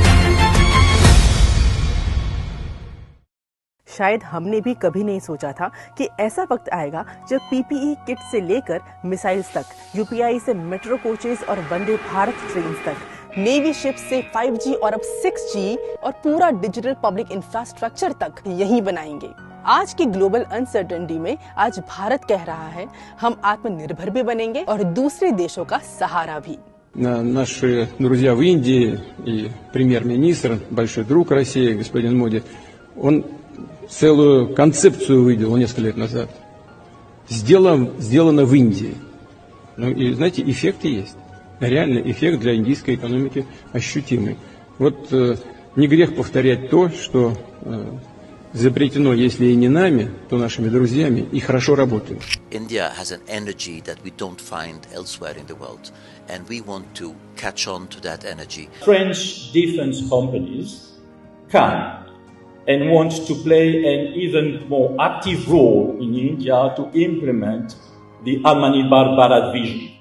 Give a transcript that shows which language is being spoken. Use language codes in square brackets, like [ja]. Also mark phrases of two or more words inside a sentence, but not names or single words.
[hi] शायद हमने भी कभी नहीं सोचा था कि ऐसा वक्त आएगा जब पीपीई किट से लेकर मिसाइल्स तक, यूपीआई से मेट्रो कोचेस और वंदे भारत ट्रेन तक, नेवी शिप से 5G और अब 6G और पूरा डिजिटल पब्लिक इंफ्रास्ट्रक्चर तक यही बनाएंगे। आज की ग्लोबल अनसर्टेनिटी में आज भारत कह रहा है हम आत्मनिर्भर भी बनेंगे और दूसरे देशों का सहारा भी। [ru] Наши друзья в Индии и премьер-министр, большой друг России, господин Моди, он целую концепцию выделил несколько лет назад. Сделано в Индии. Ну и знаете, эффекты есть. Реально эффект для индийской экономики ощутимый. Вот не грех повторять то, что изобретено, если и не нами, то нашими друзьями, и хорошо работает. [en] India has an energy that we don't find elsewhere in the world, and we want to catch on to that energy. French defense companies can and want to play an even more active role in India to implement the Atmanirbhar Bharat vision.